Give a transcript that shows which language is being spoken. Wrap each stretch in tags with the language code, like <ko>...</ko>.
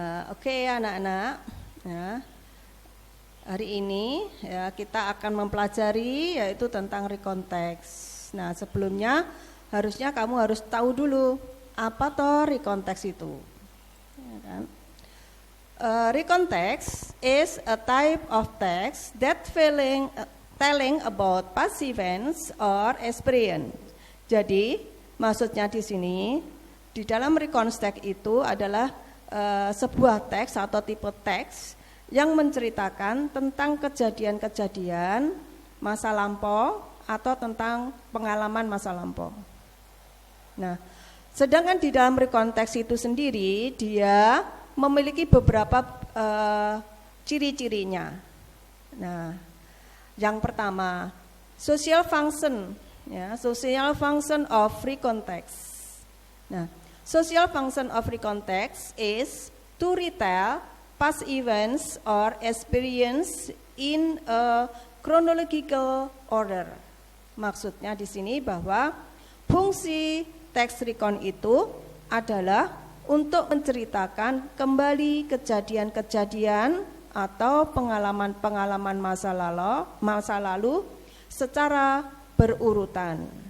<id>Oke, anak-anak, ya, hari ini ya, kita akan mempelajari yaitu tentang rekonteks. Nah, sebelumnya harusnya kamu harus tahu dulu apa toh rekonteks itu. Ya, kan?</id> <en>Rekonteks is a type of text that telling about past events or experience</en> <id>Jadi maksudnya di sini di dalam reconstruct itu adalah sebuah teks atau tipe teks yang menceritakan tentang kejadian-kejadian masa lampau atau tentang pengalaman masa lampau. Nah, sedangkan di dalam rekonteks itu sendiri dia memiliki beberapa ciri-cirinya. Nah, yang pertama,</id> <en>social function, ya, social function of recontext. Nah, social function of recontext is to retell past events or experience in a chronological order.</en> <id>Maksudnya di sini bahwa fungsi teks recon itu adalah untuk menceritakan kembali kejadian-kejadian atau pengalaman-pengalaman masa lalu secara berurutan.</id>